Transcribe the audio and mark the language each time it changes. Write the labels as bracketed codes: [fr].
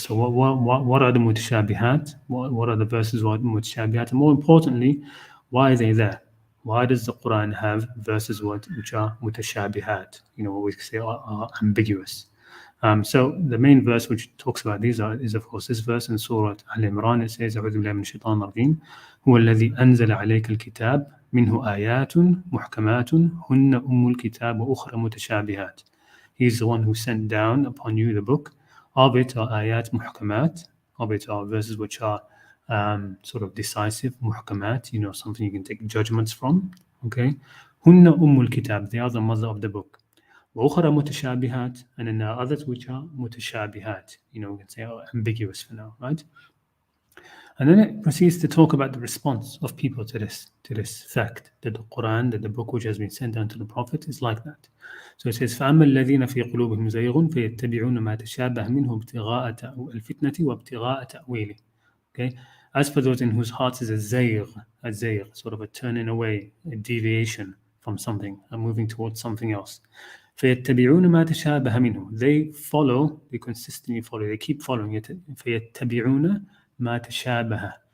[en] So what are the mutashabihat? What are the verses what mutashabihat? And more importantly, why are they there? Why does the Quran have verses which are mutashabihat? What we say are ambiguous. So the main verse which talks about these is of course this verse in Surah Al-Imran. It says, [ar] أعوذ بالله من الشيطان الرجيم هو الذي أنزل عليك الكتاب منه آيات محكمات هن أم الكتاب وأخرى متشابهات. [en] He is the one who sent down upon you the book. Of it are ayat muhkamat, of it are verses which are sort of decisive, muhkamat, something you can take judgments from. Okay, [ar] hunna ummul kitab, [en] they are the mother of the book. [ar] وأخرى متشابهات, [en] and then there are others which are mutashabihat, we can say ambiguous for now, right? And then it proceeds to talk about the response of people to this fact that the Quran, that the book which has been sent down to the Prophet is like that. So it says, [ar] فَأَمَّا الَّذِينَ فِي قُلُوبِهِمْ زَيْغٌ فَيَتَّبِعُونَ مَا تَشَابَهَ مِنْهُ ابْتِغَاءَ الْفِتْنَةِ وَابْتِغَاءَ تَأْوِيلِهِ. [en] Okay. As for those in whose hearts is a zayg, sort of a turning away, a deviation from something, and moving towards something else. [ar] فَيَتَّبِعُونَ مَا تَشَابَهَ مِنْهُ. [en] They consistently follow, they keep following it. [ar] فَيَتَّبِعُونَ مَا تَشَابَهَ.